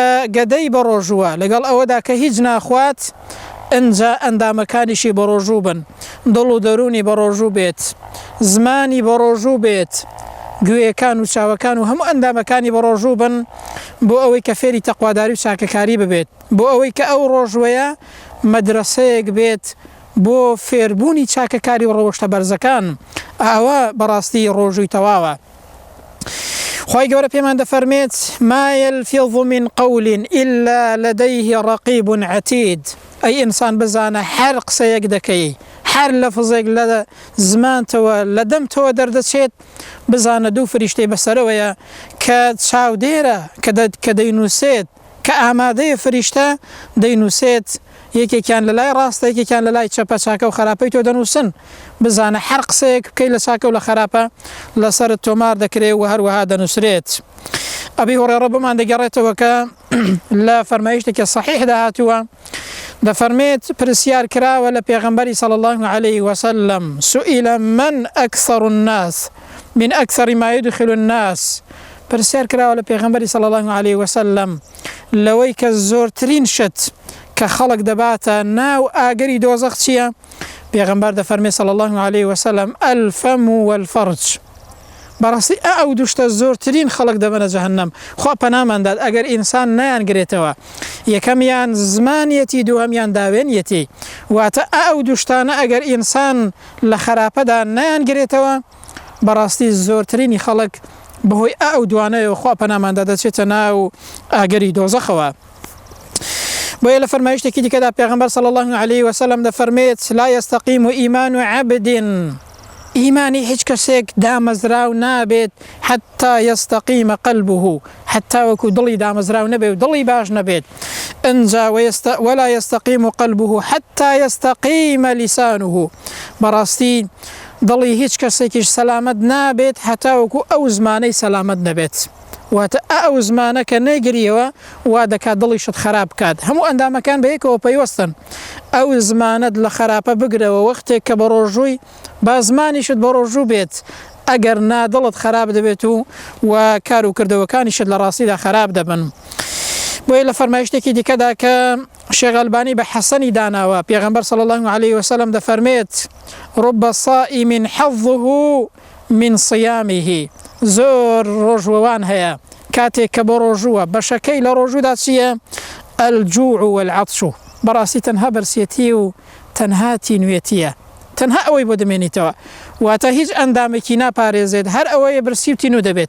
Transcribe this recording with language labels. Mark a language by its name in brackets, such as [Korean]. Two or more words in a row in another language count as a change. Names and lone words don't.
[Central Kurdish] گەدەی بە ڕۆژووە، لەگەڵ ئەوەدا کە هیچ ناخوات، ئەنجا ئەندامەکانیشی بە ڕۆژوو بن، دڵ و دەرونی بە ڕۆژوو بێت، زمانی بە ڕۆژوو بێت، گوێیەکان و چاوەکان و هەموو ئەندامەکانی بە ڕۆژوو بن، بۆ ئەوەی کە فێری تەقواداری و چاکەکاری ببێت، بۆ ئەوەی کە ئەو ڕۆژوەیە مەدرسەیەک بێت بۆ فێربوونی چاکەکاری و ڕەوشتە بەرزەکان. ئاوا بەڕاستی ڕۆژووی تەواوە. خوای گەورە پێمان دەفەرمێت: [Arabic] ما يلفظ من قول إلا لديه رقيب عتيد. [Central Kurdish] ئەی ئینسان بزانە هەر قسەیەک دەکەی، هەر لەفزێک لە زمانتەوە لە دەمتەوە دەردەچێت، بزانە دوو فریشتەی بەسەرەوەیە کە چاودێرە کە دەینووسێت، کە ئامادەیە فریشتە دەینووسێت، یەکێکیان لە لای ڕاستە، یەکێکیان لە لای چەپە، چاکە و خراپەی تۆ دەنووسن. بزانە هەر قسەیەک بکەی لە چاکە و لە خراپە لەسەرت تۆمار دەکرێت و هەروەها دەنووسرێت. ئەبی هورێرە بمان دەگەڕێتەوە کە لە فەرمایشتێکی صحیحدا هاتووە، دەفەرمێت پرسیار کراوە لە پێغەمبەری [Arabic] صلی الله عليه وسلم: سئل من أكثر الناس من أكثر ما يدخل الناس. [Central Kurdish] پرسیار کراوە لە پێغەمبەری [Arabic] صلی الله عليه وسلم [Central Kurdish] لەوەی کە زۆرترین شت کە خەڵک دەباتە ناو ئاگەری دۆزەخ چییە؟ پێغەمبەر دەفەرمێ [Arabic] صلی الله عليه وسلم: الفم والفرج. [Central Kurdish] بەڕاستی ئەو دوشتە زۆرترین خەڵک دەبەنە جەهەنەم. خوا پەنامانداد ئەگەر ئینسان نەیانگرێتەوە، یەکەمیان زمانیەتی، دووەمیان داوێنیەتی. واتە ئەو دوشتانە ئەگەر ئینسان لە خراپەدا نەیانگرێتەوە، بەڕاستی زۆرترینی خەڵک بەهۆی ئەو دوانەیەوە خوا پەنامانداد دەچێتە ناو ئاگەری دۆزەخەوە. بۆیە لە فەرمایشتێکی دیکەدا پێغەمبەر [Arabic] صلی الله عليه وسلم [Central Kurdish] دەفەرمێت: [Arabic] لا يستقيم إيمان عبد. [Central Kurdish] ئیمانی هیچ کەسێک دامەزراو نابێت [Arabic] حتى يستقيم قلبه، [Central Kurdish] حتى وەکو دڵی دامەزراو نەبێت و دڵی باش نەبێت. [Arabic] ئەنجا ولا يستقيم قلبه حتى يستقيم لسانه. [Central Kurdish] بەڕاستی دڵی هیچ کەسێکیش سەلامەت نابێت حتا وەکو ئەو زمانەی سەلامەت نەبێت. واتە ئەو زمانە کە نەیگریەوە وا دەکات دڵیشت خراپ بکات. هەموو ئەندامەکان بە یەکەوە پەیوەستن. ئەو زمانەت لە خراپە بگرەوە، وەختێک کە بە ڕۆژووی با زمانیشت بە ڕۆژوو بێت، ئەگەر نادڵت خراپ دەبێت و کار و کردەوەکانیشت لە ڕاستیدا خراپ دەبن. بۆیە لە فەرمایشتێکی دیکەدا کە شێخ ئەلبانی بە حەسەنی داناوە، پێغەمبەر [Arabic] صلی الله عليه وسلم [Central Kurdish] دەفەرمێت: [Arabic] رب صائم حظه من صيامه. [Central Kurdish] زۆر ڕۆژوەوان هەیە کاتێک کە بە ڕۆژووە بەشەکەی لە ڕۆژوودا چییە؟ [Arabic] الجوع والعطش. [Central Kurdish] بەڕاستی تەنها بەرسێتی و تەنها تینوێتیە، تەنها ئەوەی بۆ دەمێنیتەوە. واتە هیچ ئەندامێکی ناپارێزێت، هەر ئەوەیە برسی و تینو دەبێت.